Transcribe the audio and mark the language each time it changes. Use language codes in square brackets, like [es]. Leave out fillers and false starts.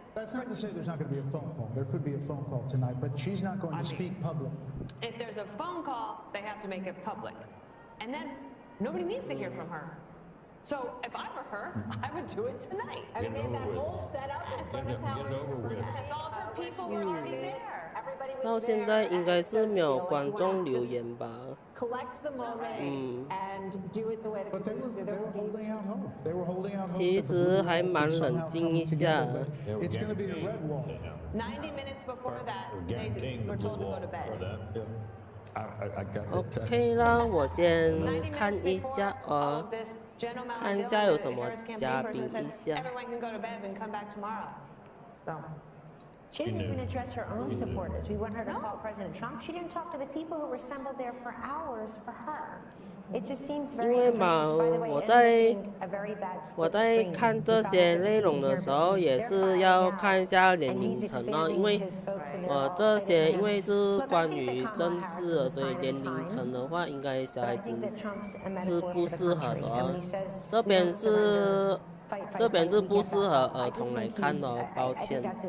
[en] that's not to say there's not going to be a phone call. There could be a phone call tonight, but she's not going to speak public. If there's a phone call, they have to make it public, and then. Nobody needs to hear from her. So if I were her, I would do it tonight. I mean, they have that whole setup in front of Howard. Yes, all of her people were already there. Everybody was [zh] 到现在应该是没有观众留言吧。 [en] Collect the moment and do it the way the But they Cougars do. were holding out hope. They were holding out hope. [zh] 其实还蛮冷静一下。 [en] It's going to be a red wall. 90 minutes before that, they were told to go to bed. [zh] OK 啦，我先看一下看一下有什么嘉宾一下。 [en] Everyone can go to bed and come back tomorrow. So. She didn't even address her own supporters. We want her to call President Trump. She didn't talk to the people who were assembled there for hours for her. It just seems very ungracious. By the way, a very bad split [zh] 我在看这些内容的时候，也是要看一下年龄层哦，因为这些因为是关于政治的，所以年龄层的话，应该小孩子是不适合的哦。这边是不适合儿童来看的哦，抱歉。